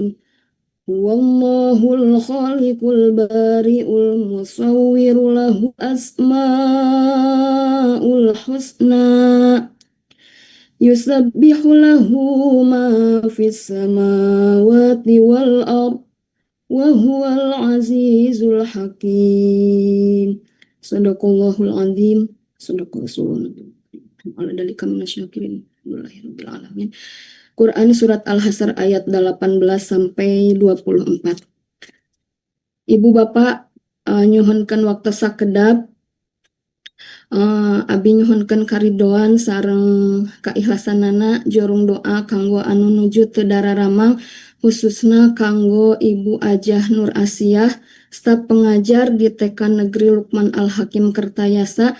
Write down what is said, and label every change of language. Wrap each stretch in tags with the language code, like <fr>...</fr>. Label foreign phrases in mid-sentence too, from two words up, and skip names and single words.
<ar>هو الله الخالق البارئ المصور له أسماء الحسنى يسبح له ما في السماوات والأرض وهو العزيز الحكيم. صدق الله العظيم. صدق الله العظيم. على ذلك من الشاكرين. الحمد لله رب العالمين.</ar> <id>Quran surat Al-Hasr ayat 18 sampai 24.</id> <su>Ibu bapak nyuhunkeun waktu sakedap abi nyuhunkeun karidoan sareng kaikhlasanana jorong doa kanggo anu nuju teu dararamang khususna kanggo Ibu Ajah Nur Asiah</su> <id>staf pengajar di</id> <su>TK Negeri Lukman Al-Hakim Kertayasa.</su>